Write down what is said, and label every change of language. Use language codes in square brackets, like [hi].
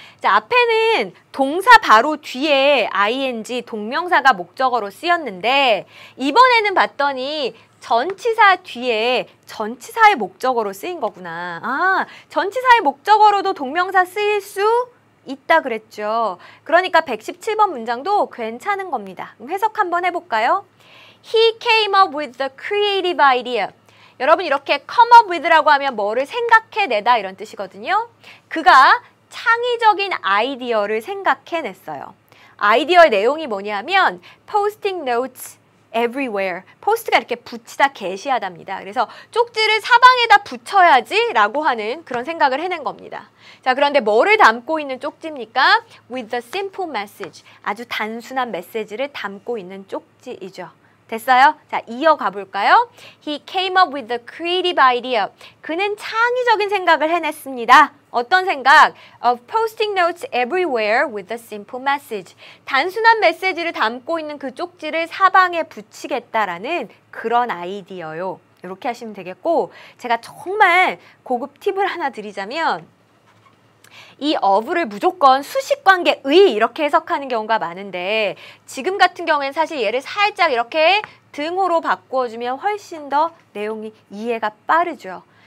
[ko] 자, 앞에는 동사 바로 뒤에 ing, 동명사가 목적어로 쓰였는데 이번에는 봤더니 전치사 뒤에 전치사의 목적어로 쓰인 거구나. 아, 전치사의 목적어로도 동명사 쓰일 수 있다 그랬죠. 그러니까 117번 문장도 괜찮은 겁니다. 그럼 해석 한번 해볼까요? [en] He came up with the creative idea. [ko] 여러분 이렇게 [en] come up with [ko] 라고 하면 뭐를 생각해내다 이런 뜻이거든요. 그가 창의적인 아이디어를 생각해냈어요. 아이디어의 내용이 뭐냐면 [en] posting notes everywhere. [ko] 포스트가 이렇게 붙이다 게시하답니다. 그래서 쪽지를 사방에다 붙여야지 라고 하는 그런 생각을 해낸 겁니다. 자, 그런데 뭐를 담고 있는 쪽지입니까? [en] With a simple message. [ko] 아주 단순한 메시지를 담고 있는 쪽지이죠. 됐어요? 자, 이어가 볼까요? [en] He came up with a creative idea. [ko] 그는 창의적인 생각을 해냈습니다. 어떤 생각? [en] Of posting notes everywhere with a simple message. [ko] 단순한 메시지를 담고 있는 그 쪽지를 사방에 붙이겠다라는 그런 아이디어요. 이렇게 하시면 되겠고, 제가 정말 고급 팁을 하나 드리자면 이 of를 무조건 수식관계의 이렇게 해석하는 경우가 많은데 지금 같은 경우에는 사실 얘를 살짝 이렇게 등호로 바꾸어주면 훨씬 더 내용이 이해가 빠르죠.